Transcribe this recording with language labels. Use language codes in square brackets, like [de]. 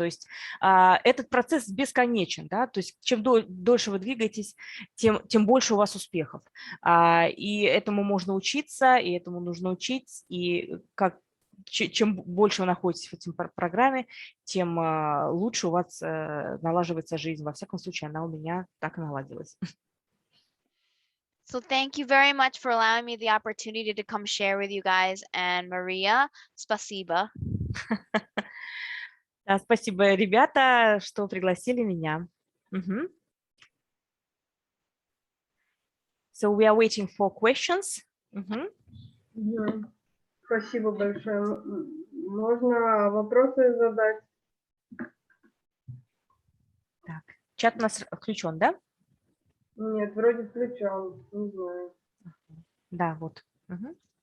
[ru] То есть этот процесс бесконечен, да, то есть чем дольше вы двигаетесь, тем больше у вас успехов. И этому можно учиться, и этому нужно учить, и чем больше вы находитесь в этой программе, тем лучше у вас налаживается жизнь. Во всяком случае, она у меня так и наладилась. [en] So thank you very much for allowing me the opportunity to come share with you guys. And Maria, [ru] спасибо. Да, спасибо, ребята, что пригласили меня. [en] So we are waiting for questions. [ru] Спасибо большое. Можно вопросы задать? Чат у нас включен, да? Нет, вроде включен, не знаю. Да, вот. Угу.